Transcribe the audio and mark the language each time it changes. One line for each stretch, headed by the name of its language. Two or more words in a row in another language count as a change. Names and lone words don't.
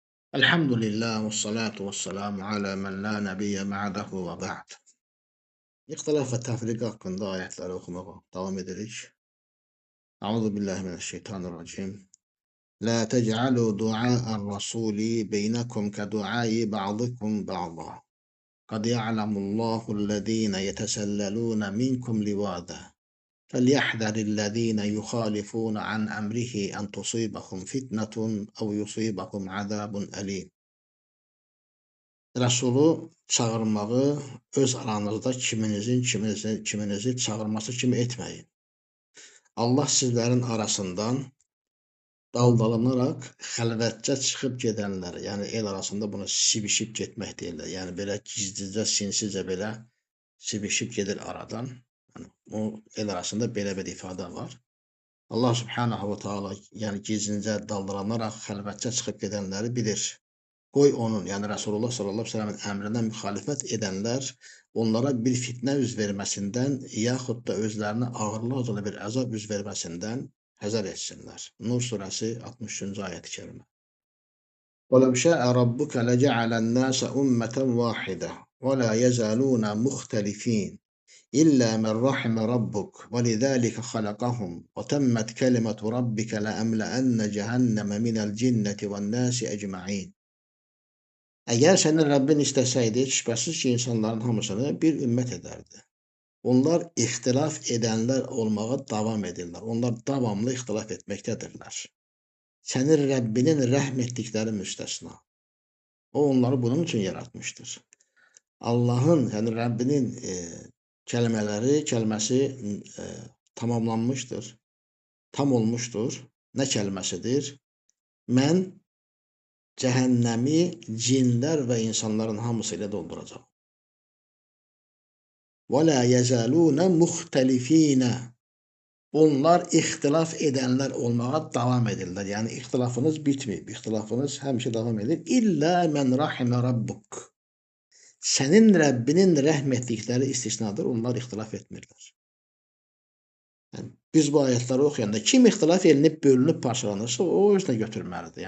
Arabic: الحمد لله والصلاة والسلام على من لا نبي بعده وبعد.
Azerbaijani: İhtilaf ve tefrik hakkında ayetleri okumaya devam edirik.
Arabic: أعوذ بالله من الشيطان الرجيم. لا تجعلوا دعاء الرسول بينكم كدعاء بعضكم بعضا. قد يعلم الله الذين يتسللون منكم لواذا. فليحذر الذين يخالفون عن أمره أن تصيبهم فتنة أو يصيبهم عذاب أليم.
Azerbaijani: Rəsulu çağırmağı öz aranızda kiminizi çağırması kimi etməyin. Allah sizlərin arasından daldalanaraq xəlvətcə çıxıb gedənləri, yəni el arasında buna sivişib getmək deyirlər. Yəni belə gizlicə, sinsicə belə sivişib gedir aradan. Yəni, o el arasında belə bir ifadə var.
Arabic: الله سبحانه وتعالى
Azerbaijani: yəni gizlicə daldalanaraq xəlvətcə çıxıb gedənləri bilir. Qoy onun, yəni Rasulullah
Arabic: صلى الله عليه وسلم'in
Azerbaijani: əmrinə müxalifət edənlər onlara bir fitnə üz verməsindən yaxud da özlərinə ağırlıqla bir əzab üz verməsindən həzər etsinlər. Nur surəsi 63-cü ayət-i kərimə.
Arabic: وَلَوْ شَاءَ رَبُّكَ لَجَعَلَ النَّاسَ أُمَّةً وَاحِدَةً وَلَا يَزَالُونَ مُخْتَلِفِينَ إِلَّا مَنْ رَحِمَ رَبُّكَ وَلِذَلِكَ خَلَقَهُمْ وَتَمَّتْ كَلِمَةُ رَبِّكَ لَأَمْلَأَنَّ جَهَنَّمَ مِنَ الْجِنَّةِ وَالنَّاسِ أَجْمَعِينَ.
Azerbaijani: Əgər sənin Rəbbin istəsəydi, şübhəsiz ki, insanların hamısını bir ümmət edərdi. Onlar ixtilaf edənlər olmağa davam edirlər. Onlar davamlı ixtilaf etməkdədirlər. Sənin Rəbbinin rəhm etdikləri müstəsna. O, onları bunun üçün yaratmışdır. Allahın, yəni Rəbbinin kəlməsi tamamlanmışdır, tam olmuşdur. Nə kəlməsidir? Mən cəhənnəmi cinlər və insanların hamısı ilə dolduracaq.
Arabic: وَلَا يَزَالُونَ مُخْتَلِفِينَ.
Azerbaijani: Onlar ixtilaf edənlər olmağa davam edirlər. Yəni, ixtilafınız bitməyib, ixtilafınız həmişə davam edir.
Arabic: إلا من رحم ربك.
Azerbaijani: Sənin Rəbbinin rəhm etdikləri istisnadır, onlar ixtilaf etmirlər. Yəni, biz bu ayətləri oxuyanda kim ixtilaf edib, bölünüb, parçalanırsa, o özünə götürməlidir.